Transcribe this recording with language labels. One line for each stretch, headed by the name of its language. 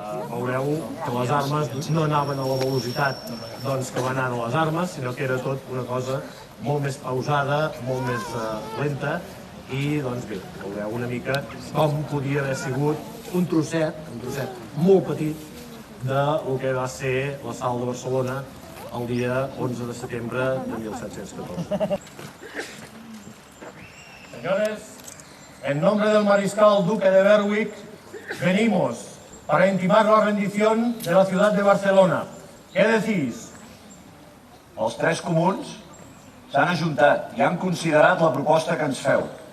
Catalan: veureu que les armes no anaven a la velocitat que van anar les armes, sinó que era tot una cosa molt més pausada, molt més lenta, i bé, veureu una mica com podia haver sigut un trosset molt petit del que va ser l'assalt de Barcelona el dia 11 de setembre de 1714.
Spanish: Señores, en nombre del mariscal duque de Berwick, venimos para intimar la rendición de la ciudad de Barcelona. ¿Qué decís?
Catalan: Els tres comuns s'han ajuntat i han considerat la proposta que ens feu.